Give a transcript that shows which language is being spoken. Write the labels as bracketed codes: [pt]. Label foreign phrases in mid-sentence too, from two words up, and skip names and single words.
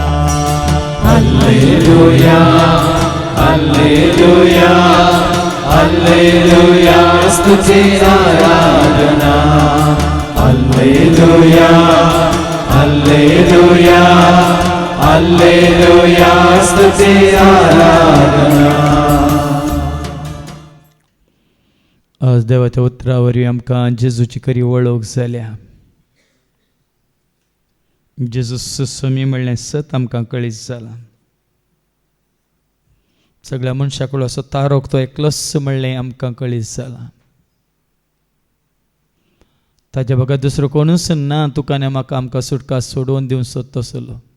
[kok] हालेलुया हालेलुया हालेलुया स्तुति आराधना हालेलुया हालेलुया हालेलुया स्तुति आराधना. आज देवाच्या उतरावरवी आमकां जेजूची खरी वळख जाल्या. जेजू समी म्हणलें सत आमकां कळीत जाला. सगळ्या मनशाकडलो असो तारोक तो एकलोच म्हणलें आमकां कळीत जाला. ताच्या बगा दुसरो कोणूच ना तुका आनी म्हाका आमकां सुटका सोडून दिवंक सोदतलो.